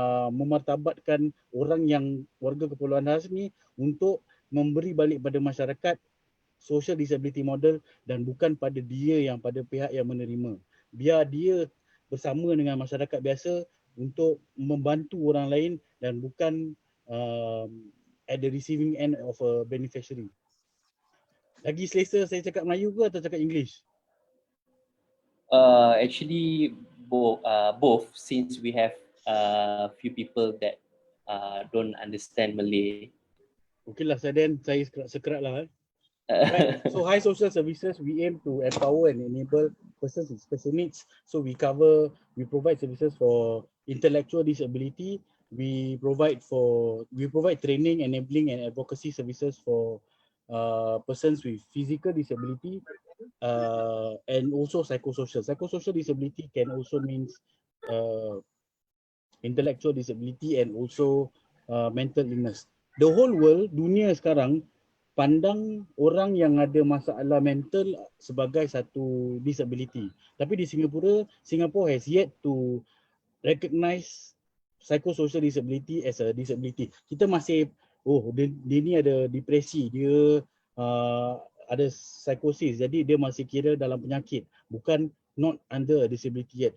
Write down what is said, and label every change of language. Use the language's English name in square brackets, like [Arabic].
[Malay] memartabatkan orang yang warga Kepulauan Khas ni untuk memberi balik pada masyarakat [English] social disability model [Malay] dan bukan pada dia yang pada pihak yang menerima. Biar dia bersama dengan masyarakat biasa untuk membantu orang lain dan bukan [English] at the receiving end of a beneficiary. [Malay] Lagi selesa saya cakap Melayu ke atau cakap English? [English] Actually, both, since we have few people that don't understand Malay. [Malay] Okeylah, saya sekerat lah. [English] Right. So High Social Services, we aim to empower and enable persons with special needs. So we provide services for intellectual disability. We provide training, enabling and advocacy services for persons with physical disability and also psychosocial. Psychosocial disability can also means intellectual disability and also mental illness. The whole world, [Malay] dunia sekarang pandang orang yang ada masalah mental sebagai satu disability. Tapi di [English] Singapore has yet to recognize psychosocial disability as a disability. [Malay] Kita masih, dia ni ada depresi, dia ada psikosis, jadi dia masih kira dalam penyakit, bukan [English] not under a disability yet.